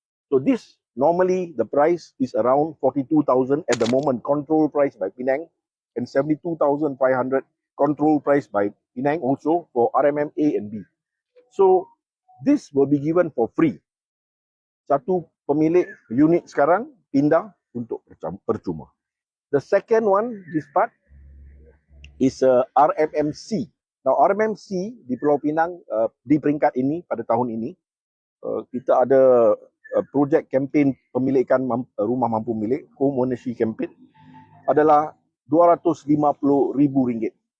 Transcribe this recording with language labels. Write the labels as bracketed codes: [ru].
[en] So this, normally the price is around 42,000 at the moment, control price by Penang. And 72,500 control price by Penang also for RMM A and B. So this will be given for free. [ms] Satu pemilik unit sekarang pindah untuk percuma. [en] The second one, this part, is RMMC. [ms] Now RMMC di Pulau Pinang di peringkat ini pada tahun ini, kita ada projek kempen pemilikan rumah mampu milik, [en] home ownership campaign, [ms] adalah RM250,000.